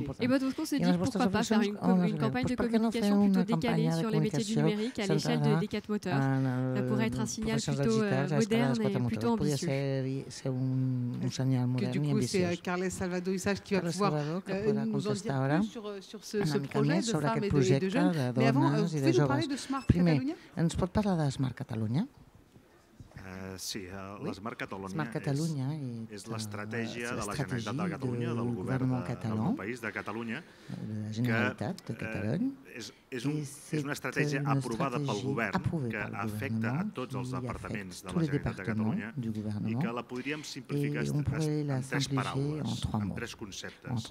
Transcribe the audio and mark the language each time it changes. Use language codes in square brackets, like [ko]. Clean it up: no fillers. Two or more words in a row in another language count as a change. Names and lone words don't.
[fr] Et donc on se dit pourquoi pas faire une campagne de communication plutôt décalée sur les métiers du numérique à l'échelle des 4 moteurs. Ça pourrait être un signal plutôt moderne et plutôt ambitieux. Du coup, c'est Carles Salvador Issach qui va pouvoir nous en dire plus sur ce projet de femmes et de jeunes. Mais avant, vous pouvez nous parler de Smart Catalunya? [ca] Ens pot parlar de Smart Catalunya? Sí, la Smart Catalunya és l'estratègia de la Generalitat de Catalunya, del govern del país de Catalunya, que és una estratègia aprovada pel govern que afecta a tots els departaments de la Generalitat de Catalunya i que la podríem simplificar en 3 paraules, en 3 conceptes.